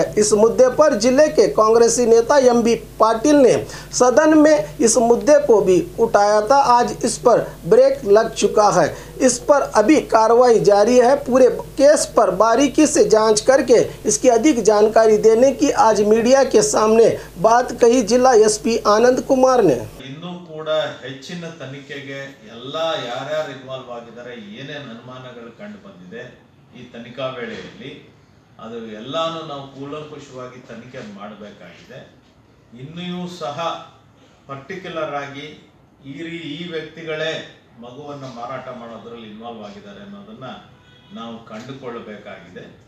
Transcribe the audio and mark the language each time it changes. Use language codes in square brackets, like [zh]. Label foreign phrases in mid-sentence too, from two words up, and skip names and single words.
[hi] इस मुद्दे पर जिले के कांग्रेसी नेता एमबी पाटिल ने सदन में इस मुद्दे को भी उठाया था। आज इस पर ब्रेक लग चुका है। इस पर अभी कार्रवाई जारी है। पूरे केस पर बारीकी से जांच करके इसकी अधिक जानकारी देने की आज मीडिया के सामने बात कही जिला एसपी आनंद कुमार ने। [kn] ಇನ್ನೂ ಕೂಡ ಹೆಚ್ಚಿನ ತನಿಖೆಗೆ ಎಲ್ಲ ಯಾರ್ಯಾರು ಇನ್ವಾಲ್ವ್ ಆಗಿದ್ದಾರೆ, ಏನೇನು ಅನುಮಾನಗಳು ಕಂಡು ಬಂದಿದೆ ಈ ತನಿಖಾ ವೇಳೆಯಲ್ಲಿ, ಅದು ಎಲ್ಲಾನು ನಾವು ಕೂಲಂಕುಷವಾಗಿ ತನಿಖೆ ಮಾಡಬೇಕಾಗಿದೆ। ಇನ್ನೂ ಸಹ ಪರ್ಟಿಕ್ಯುಲರ್ ಆಗಿ ಈ ವ್ಯಕ್ತಿಗಳೇ ಮಗುವನ್ನು ಮಾರಾಟ ಮಾಡೋದ್ರಲ್ಲಿ ಇನ್ವಾಲ್ವ್ ಆಗಿದ್ದಾರೆ ಅನ್ನೋದನ್ನ ನಾವು ಕಂಡುಕೊಳ್ಳಬೇಕಾಗಿದೆ।